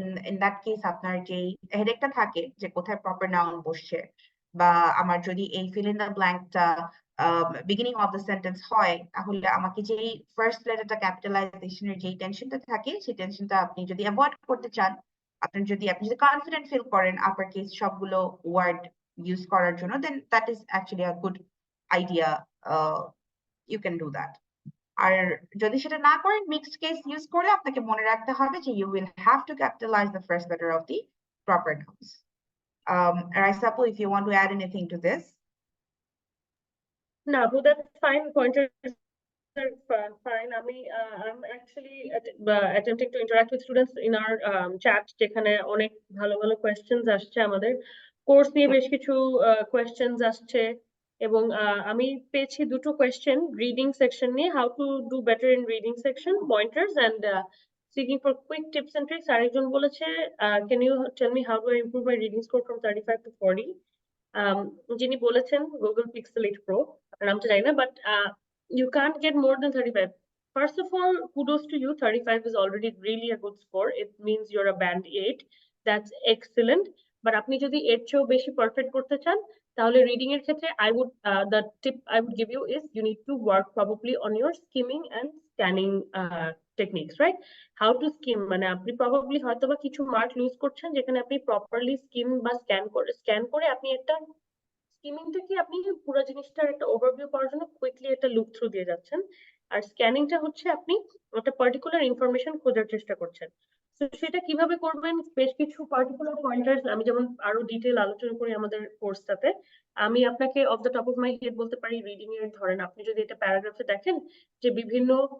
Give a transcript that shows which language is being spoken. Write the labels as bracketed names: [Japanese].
[Bangla] In that case আপনার যে হেডেকটা থাকে যে কোথায় প্রপার নাউন বসছে, বা আমার যদি এই fill in the ব্ল্যাঙ্কটা beginning of the sentence হয়, তাহলে আমাকে যেই ফার্স্ট লেটারটা ক্যাপিটালাইজেশনের যেই টেনশনটা থাকে, সেই টেনশনটা আপনি যদি অ্যাভয়েড করতে চান, আপনি যদি কনফিডেন্ট ফিল করেন আপার কেস সবগুলো ওয়ার্ড ইউজ করার জন্য, [English] then that is actually a good idea. You can do that. [Bangla] আর যদি সেটা না করেন, মিক্সড কেস ইউজ করলে আপনাকে মনে রাখতে হবে যে [English] you will have to capitalize the first letter of the proper nouns. Raisa, if you want to add anything to this. No, but that's fine. Pointers are fine. I'm actually attempting to interact with students in our chat [Bangla] যেখানে অনেক ভালো ভালো [English] questions আসছে [Bangla] আমাদের course নিয়ে বেশ কিছু [English] questions আসছে [Bangla] এবং আমি পেয়েছি দুটো [English] question reading section নিয়ে how to do better in reading section pointers and seeking for quick tips and tricks [Bangla] আরেকজন বলেছে [English] can you tell me how do I improve my reading score from 35 to 40 [Bangla] যিনি বলেছেন [English] Google Pixel 8 Pro [Bangla] নামটা জানি না [English] but you can't get more than 35. First of all, kudos to you. 35 is already really a good score. It means you're a band 8. That's excellent. But [Bangla] আপনি যদি এর চেয়েও বেশি পারফেক্ট করতে চান তাহলে রিডিং এর ক্ষেত্রে [English] the tip I would give you is you need to work probably on your skimming and scanning techniques, right? [Bangla] How to skim মানে আপনি probably হয়তোবা কিছু মার্ক লুজ করছেন যেখানে আপনি প্রপারলি স্কিম বা স্ক্যান করে আপনি একটা স্কিমিংটা কি আপনি পুরো জিনিসটার একটা ওভারভিউ পাওয়ার জন্য কুইকলি একটা লুক থ্রু দিয়ে যাচ্ছেন আর স্ক্যানিংটা হচ্ছে আপনি একটা পার্টিকুলার ইনফরমেশন খোঁজার চেষ্টা করছেন তো সেটা কিভাবে করবেন বেশ কিছু পার্টিকুলার পয়েন্টার্স আমি যেমন আরো ডিটেইল আলোচনা করি আমাদের কোর্সটাতে আমি আপনাকে of the top of my head বলতে পারি রিডিং এর ধরেন আপনি যদি এটা প্যারাগ্রাফে দেখেন যে বিভিন্ন